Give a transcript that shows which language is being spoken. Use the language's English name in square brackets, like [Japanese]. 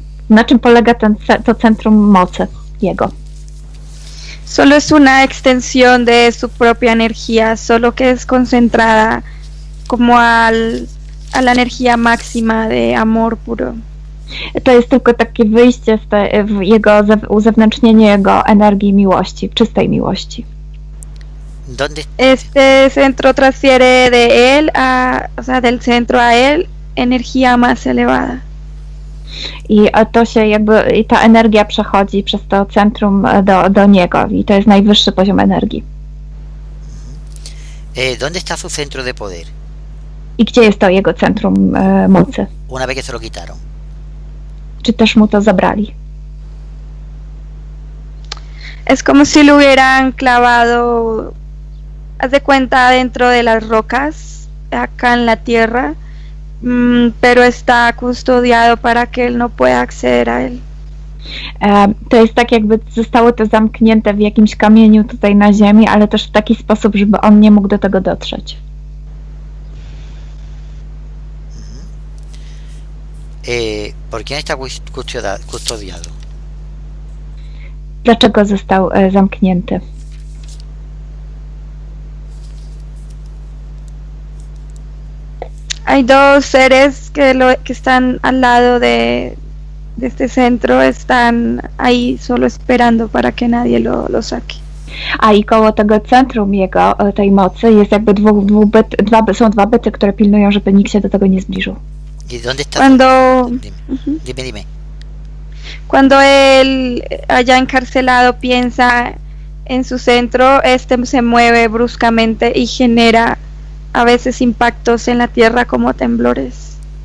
[Polish] Na czym polega to centrum mocy jego? [Spanish] Solo es una extensión de su propia energía, solo que es concentrada como a la energía máxima de amor puro. [Polish] To jest tylko takie wyjście w jego uzewnętrznienie jego energii miłości, czystej miłości. [Spanish] Este centro transfiere de él o sea, del centro a él, energía más elevada. [Polish] I to się jakby, ta energia przechodzi przez to centrum do niego i to jest najwyższy poziom energii. [Spanish] ¿Dónde está su centro de poder? [Polish] I gdzie jest to jego centrum mocy? [Spanish] Una vez que se lo quitaron. [Polish] Czy też mu to zabrali? [Spanish] Es como si lo hubieran clavado, haz de cuenta, dentro de las rocas, acá en la tierra, pero está custodiado para que él no pueda acceder a él. [Polish] To jest tak, jakby zostało to zamknięte w jakimś kamieniu tutaj na ziemi, ale też w taki sposób, żeby on nie mógł do tego dotrzeć. [Spanish] ¿Por quién está custodiado? [Polish] Dlaczego został zamknięty? [Spanish] Hay dos seres que están al lado de este centro, están ahí solo esperando para que nadie lo saque. [Polish] A i koło tego centrum jego, tej mocy jest jakby są dwa byty, które pilnują, żeby nikt się do tego nie zbliżył. [Spanish] ¿Y dónde está? Dime. Cuando él allá encarcelado piensa en su centro, este se mueve bruscamente y genera a veces impactos en la tierra como temblores.